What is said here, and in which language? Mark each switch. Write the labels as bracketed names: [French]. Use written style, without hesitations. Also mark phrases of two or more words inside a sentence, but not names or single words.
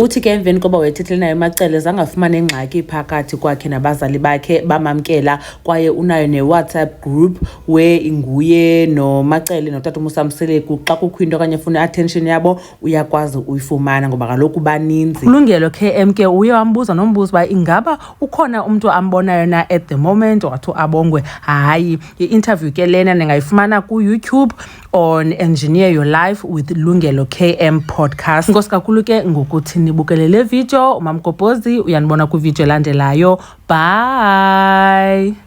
[Xhosa] Uthi ke emveni koba wayethethele naye uMacele zangafumana ingxaki phakathi kwakhe nabazali bakhe, bamamkela kwaye unayo ne-WhatsApp [English] group where [Xhosa] inguye noMacele notata Musa Mseleku xa kukho into okanye ufuna attention yabo uyakwazi uyifumana ngoba kaloku baninzi. Ulungelo KM ke uye wambuza nombuzo uba ingaba ukhona umuntu ambonayo na [English] at the moment. [Xhosa] Wathi Abongwe hayi. I-interview ke lena ningayifumana ku YouTube on Engineer Your Life with Lungelo KM podcast. Inkosi kakhulu ke ngokuthi nibukele le video. uMamgobhozi uyanibona ku video elandelayo. Bye.